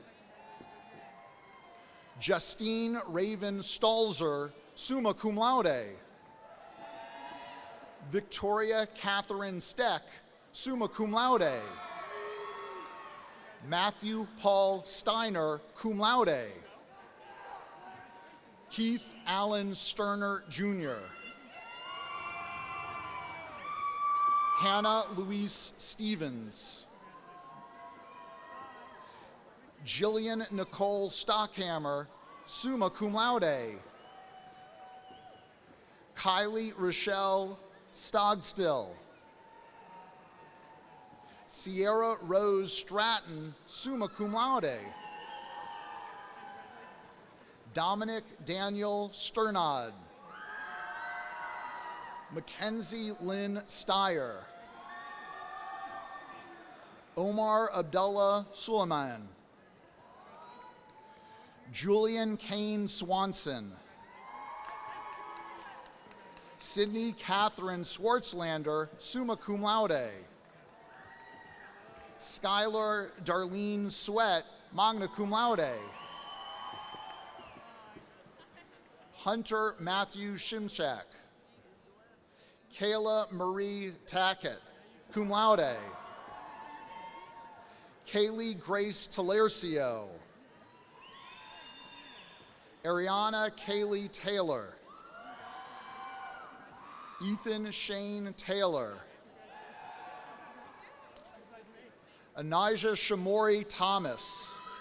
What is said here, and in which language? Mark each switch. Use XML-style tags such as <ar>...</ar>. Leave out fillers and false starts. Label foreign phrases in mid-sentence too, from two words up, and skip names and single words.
<en>Justine Raven Stalzer,</en> <la>summa cum laude.</la> <en>Victoria Catherine Steck,</en> <la>summa cum laude.</la> <en>Matthew Paul Steiner,</en> <la>cum laude.</la> <en>Keith Allen Sterner, Jr. Hannah Louise Stevens. Jillian Nicole Stockhammer,</en> <la>summa cum laude.</la> <en>Kylie Rochelle Stogstill. Sierra Rose Stratton,</en> <la>summa cum laude.</la> <en>Dominic Daniel Sternad. Mackenzie Lynn Steyer. Omar Abdullah Suleiman. Julian Kane Swanson. Sydney Catherine Swartzlander,</en> <la>summa cum laude.</la> <en>Skylar Darlene Sweat,</en> <la>magna cum laude.</la> <en>Hunter Matthew Shimshak. Kayla Marie Tackett,</en> <la>cum laude.</la> <en>Kaylee Grace Talercio. Ariana Kaylee Taylor. Ethan Shane Taylor. Anijah Shamori Thomas.</en>